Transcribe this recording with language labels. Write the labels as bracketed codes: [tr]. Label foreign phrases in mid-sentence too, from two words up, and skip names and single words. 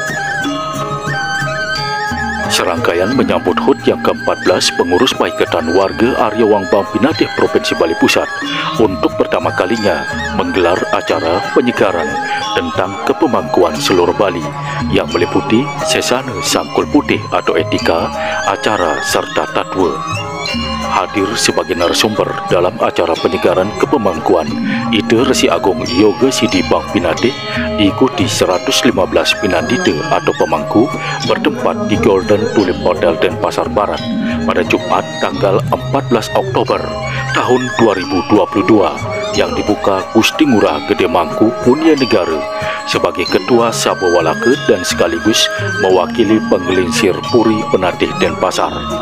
[id] Serangkaian menyambut HUT yang ke-14 pengurus paiketan warga Arya Wangbang Pinatih Provinsi Bali Pusat untuk pertama kalinya menggelar acara penyegaran tentang kepemangkuan seluruh Bali yang meliputi sesana sangkul putih atau etika, acara serta tatwa. Hadir sebagai narasumber dalam acara penyegaran kepemangkuan Ida Resi Agung Yoga Sidi Bang Pinatih diikuti 115 pinandita atau pemangku bertempat di Golden Tulip Hotel Denpasar Barat pada Jumat tanggal 14 Oktober tahun 2022 yang dibuka Gusti Ngurah Gede Mangku Punya Negara sebagai Ketua Sabo Walaka dan sekaligus mewakili penggelincir Puri Penatih Denpasar.